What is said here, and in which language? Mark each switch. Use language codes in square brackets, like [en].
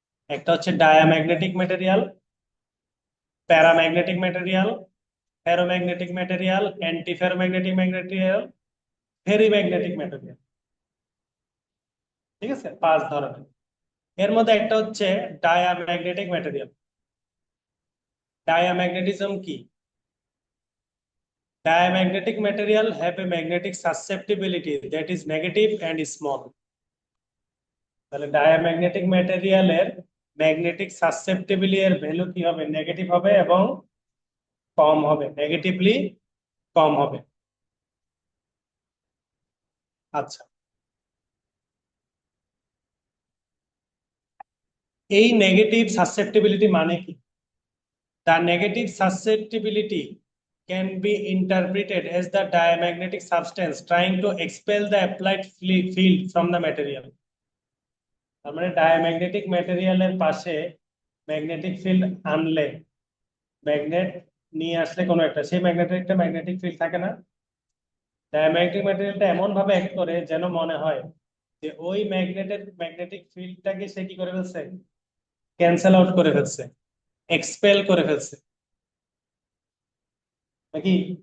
[bn] একটা হচ্ছে diamagnetic material, paramagnetic material, ferromagnetic material, anti ferromagnetic material, ferrimagnetic material. ঠিক আছে, 5 ধরনের। এর মধ্যে একটা হচ্ছে ডায়াম্যাগনেটিক ম্যাটেরিয়াল। ডায়াম্যাগনেটিজম কি? [en] Diamagnetic material have a magnetic susceptibility that is negative and small. [bn] তাহলে ডায়াম্যাগনেটিক ম্যাটেরিয়ালের ম্যাগনেটিক সাসেপ্টিবিলিটি এর ভ্যালু কি হবে, নেগেটিভ হবে এবং কম হবে, নেগেটিভলি কম হবে। আচ্ছা, এই নেগেটিভ সাসেপ্টিবিলিটি মানে কি? [en] The negative susceptibility can be interpreted as the diamagnetic substance trying to expel the applied field from the material. [bn] তার মানে ডায়াম্যাগনেটিক ম্যাটেরিয়ালের পাশে ম্যাগনেটিক ফিল্ড আনলে, ম্যাগনেট নিয়ে আসলে কোনো একটা, সেই ম্যাগনেটের একটা ম্যাগনেটিক ফিল্ড থাকে না, ডায়াম্যাগনেটিক ম্যাটেরিয়ালটা এমন ভাবে অ্যাক্ট করে যেন মনে হয় যে ওই ম্যাগনেটিক ফিল্ডটাকে সে কি করে ফেলছে, ক্যান্সেল আউট করে ফেলছে, এক্সপেল করে ফেলছে নাকি।